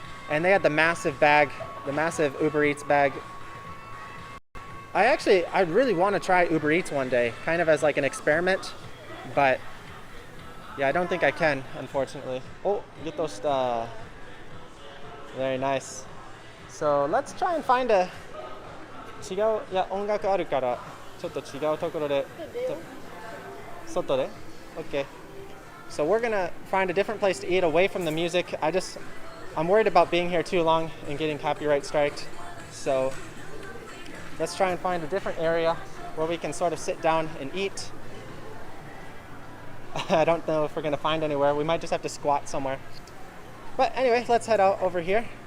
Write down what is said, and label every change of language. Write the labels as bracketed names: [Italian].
[English] And they had the massive bag, the massive Uber Eats bag. I really want to try Uber Eats one day, kind of as like an experiment. But yeah, I don't think I can, unfortunately. Oh, get those very nice. So let's try and find a [Japanese] 違う、いや音楽あるからちょっと違うところで外で [English] Okay. So we're gonna find a different place to eat away from the music. I'm worried about being here too long and getting copyright striked. So let's try and find a different area where we can sort of sit down and eat. I don't know if we're gonna find anywhere. We might just have to squat somewhere. But anyway, let's head out over here.